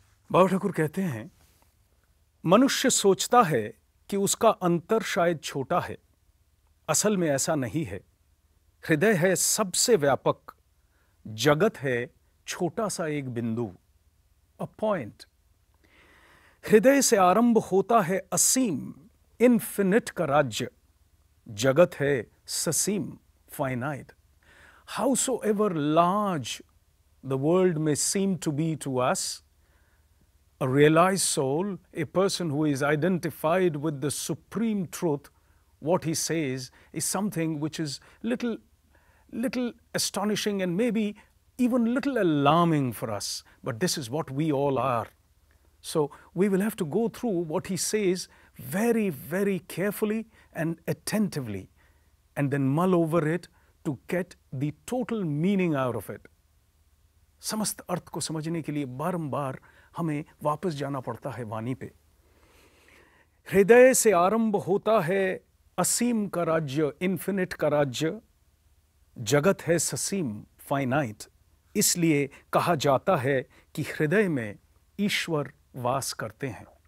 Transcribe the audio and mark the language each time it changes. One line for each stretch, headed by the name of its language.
Hindi: बाबा ठाकुर कहते हैं, मनुष्य सोचता है कि उसका अंतर शायद छोटा है, असल में ऐसा नहीं है। हृदय है सबसे व्यापक, जगत है छोटा सा एक बिंदु, अ पॉइंट। हृदय से आरंभ होता है असीम, इन्फिनिट का राज्य। जगत है ससीम, finite.
English: Howsoever large the world may seem to be to us, a realized soul, a person who is identified with the supreme truth, what he says is something which is little astonishing and maybe even little alarming for us, but this is what we all are. So we will have to go through what he says very, very carefully and attentively, and then mull over it to get the total meaning out of it.
Hindi: समस्त अर्थ को समझने के लिए बारंबार हमें वापस जाना पड़ता है वाणी पे। हृदय से आरंभ होता है असीम का राज्य, इन्फिनिट का राज्य। जगत है ससीम, फाइनाइट। इसलिए कहा जाता है कि हृदय में ईश्वर वास करते हैं।